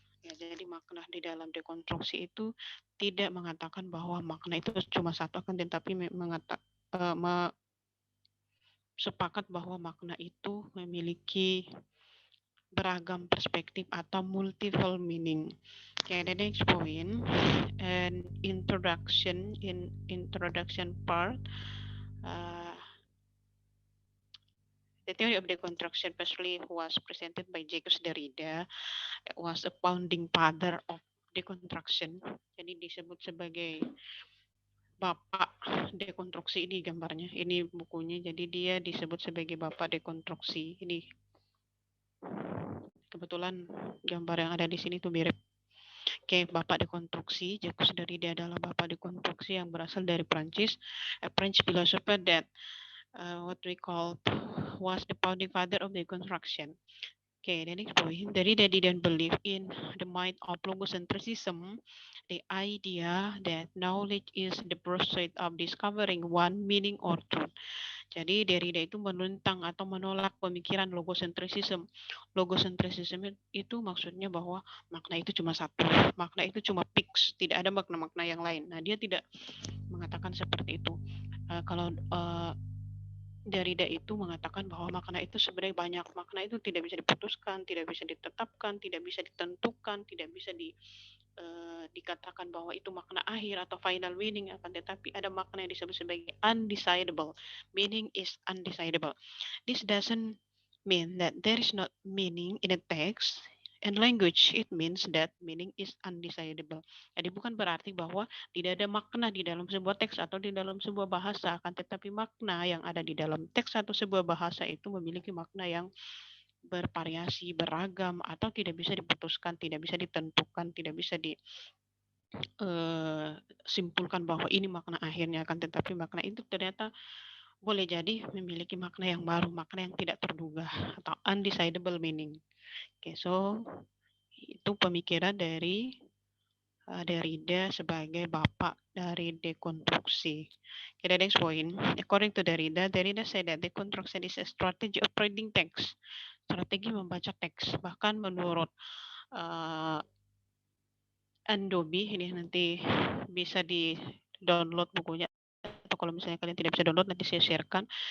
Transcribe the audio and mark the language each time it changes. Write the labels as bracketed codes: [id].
[id] Ya, jadi makna di dalam dekonstruksi itu tidak mengatakan bahwa makna itu cuma satu, akan tetapi sepakat bahwa makna itu memiliki beragam perspektif atau multiple meaning. [en] Okay, the next point, and introduction part. The theory of deconstruction firstly was presented by Jacques Derrida, was a founding father of deconstruction. [id] Jadi disebut sebagai bapak dekonstruksi, ini gambarnya, ini bukunya. Jadi dia disebut sebagai bapak dekonstruksi. Ini kebetulan gambar yang ada di sini tuh mirip. Oke, bapak dekonstruksi. Jacques Derrida adalah bapak dekonstruksi yang berasal dari Prancis, [en] a French philosopher that what we call was the founding father of deconstruction. Okay, the next point, Derrida didn't believe in the mind of logocentrism, the idea that knowledge is the pursuit of discovering one meaning or truth. [id] Jadi Derrida itu menentang atau menolak pemikiran logocentrism. Logocentrism itu maksudnya bahwa makna itu cuma satu, makna itu cuma fix, tidak ada makna-makna yang lain. Nah, dia tidak mengatakan seperti itu. Kalau Derrida itu mengatakan bahwa makna itu sebenarnya banyak. Makna itu tidak bisa diputuskan, tidak bisa ditetapkan, tidak bisa ditentukan, tidak bisa dikatakan bahwa itu makna akhir atau final meaning, akan tetapi ada makna yang disebut sebagai undecidable. [en] Meaning is undecidable. This doesn't mean that there is not meaning in a text and language. It means that meaning is undecidable. [id] Jadi bukan berarti bahwa tidak ada makna di dalam sebuah teks atau di dalam sebuah bahasa, akan tetapi makna yang ada di dalam teks atau sebuah bahasa itu memiliki makna yang bervariasi, beragam, atau tidak bisa diputuskan, tidak bisa ditentukan, tidak bisa disimpulkan bahwa ini makna akhirnya, akan tetapi makna itu ternyata boleh jadi memiliki makna yang baru, makna yang tidak terduga, atau undecidable meaning. Oke, so itu pemikiran dari Derrida sebagai bapak dari dekonstruksi. [en] Okay, the next point, according to Derrida said that deconstruction is a strategy of reading text. [id] Strategi membaca teks. Bahkan menurut Andobi, ini nanti bisa di download bukunya, atau kalau misalnya kalian tidak bisa download nanti saya sharekan.